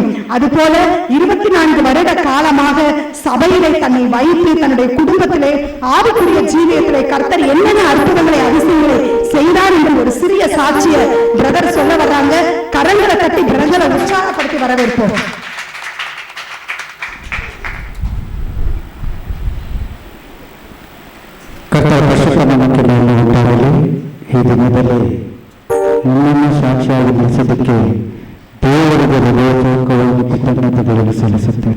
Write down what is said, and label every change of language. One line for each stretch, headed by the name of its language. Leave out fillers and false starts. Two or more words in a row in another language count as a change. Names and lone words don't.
Tamil: அது போல 24 வருட காலமாக சபையிலே தன்னை வைத்து தன்னுடைய குடும்பத்திலே ஆவிக்குரிய ஜீவியத்திலே கர்த்தர் என்னென்ன அற்புதங்களை அதிசயங்களை செய்தார் என்று ஒரு சிறிய சாட்சியை பிரதர் சொல்ல வர்றாங்க. கரங்களை தட்டி பிரதரை உற்சாகப்படுத்தி வரவேற்போம்.
Kannada: ಇದು ಮೊದಲೇ ನನ್ನನ್ನು ಸಾಕ್ಷಿಯಾಗಿ ನಡೆಸೋದಕ್ಕೆ ದೇವರಿಗೆ ಹೃದಯಪೂರ್ವಕವಾಗಿ ಕೃತಜ್ಞತೆಗಳನ್ನು ಸಲ್ಲಿಸುತ್ತೇನೆ.